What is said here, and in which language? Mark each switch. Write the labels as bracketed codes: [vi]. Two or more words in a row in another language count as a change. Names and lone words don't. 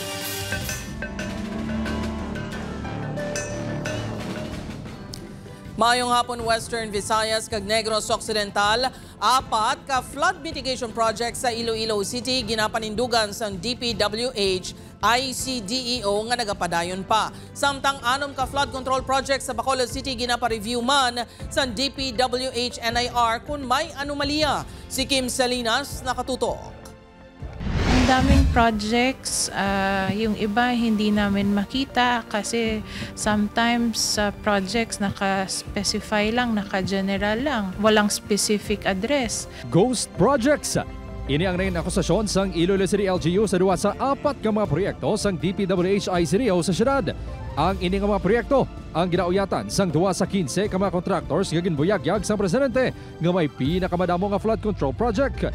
[hil] Mayong hapon Western Visayas kag Negros Occidental, 4 ka [en] flood mitigation project [hil] sa Iloilo City ginapanindugan sa DPWH ICDEO nga nagapadayon pa. Samtang 6 ka [en] flood control project [hil] sa Bacolod City ginapareview man sa DPWH NIR kung may anomalya. Si Kim Salinas nakatutok. [tl] Ang daming projects, yung iba hindi namin makita kasi sometimes sa projects naka-specify lang, naka-general lang, walang [en] specific address. Ghost Projects. [hil] Ini ang rin akusasyon sang Iloilo City LGU sa duwa sa 4 ka mga proyekto sang DPWH ICDEO sa syudad. Ang ini nga mga proyekto ang ginauyatan sang duwa sa 15 ka mga contractors nga ginbuyagyag sang presidente nga may pinakamadamo nga [en] flood control project.